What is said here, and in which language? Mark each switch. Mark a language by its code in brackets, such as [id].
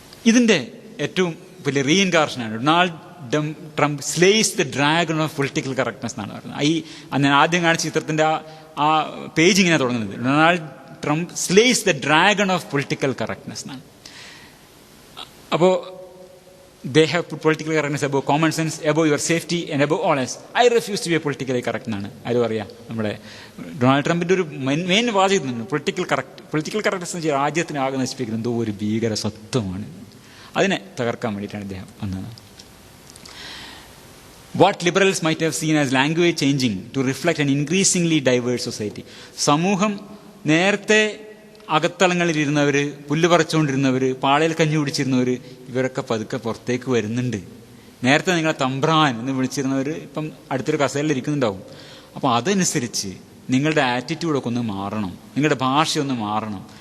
[ml] ഇതിൻ്റെ ഏറ്റവും വലിയ റീഇൻകാർഷനാണ് [en] Donald Trump slays the dragon of political correctness [ml] എന്നാണ് പറയുന്നത്. ഞാൻ ആദ്യം കാണിച്ച ചിത്രത്തിൻ്റെ ആ പേജ് ഇങ്ങനെ തുടങ്ങുന്നത് [en] Donald Trump slays the dragon of political correctness [ml] എന്നാണ്. [en] അപ്പോൾ they have put political correctness above common sense, above your safety and above all else. I refuse to be politically correct [ml] എന്നാണ് അത് പറയാം. നമ്മുടെ ഡൊണാൾഡ് ട്രംപിൻ്റെ ഒരു മെയിൻ വാചകം പൊളിറ്റിക്കൽ കറക്റ്റ്നെസ് രാജ്യത്തിന് ആകെ നശിപ്പിക്കുന്നത് എന്തോ ഒരു ഭീകര സത്വമാണ്. അതിനെ തകർക്കാൻ വേണ്ടിയിട്ടാണ് ഇദ്ദേഹം വന്നത്. [en] What liberals might have seen as language changing to reflect an increasingly diverse society. [ml] സമൂഹം നേരത്തെ അകത്തളങ്ങളിലിരുന്നവർ, പുല്ല് പറിച്ചുകൊണ്ടിരുന്നവർ, പാളയിൽ കഞ്ഞി കുടിച്ചിരുന്നവർ, ഇവരൊക്കെ പതുക്കെ പുറത്തേക്ക് വരുന്നുണ്ട്. നേരത്തെ നിങ്ങളെ തമ്പ്രാൻ എന്ന് വിളിച്ചിരുന്നവർ ഇപ്പം അടുത്തൊരു കസേരയിൽ ഇരിക്കുന്നുണ്ടാവും. അപ്പോൾ അതനുസരിച്ച് നിങ്ങളുടെ ആറ്റിറ്റ്യൂഡൊക്കെ ഒന്ന് മാറണം, നിങ്ങളുടെ ഭാഷയൊന്ന് മാറണം.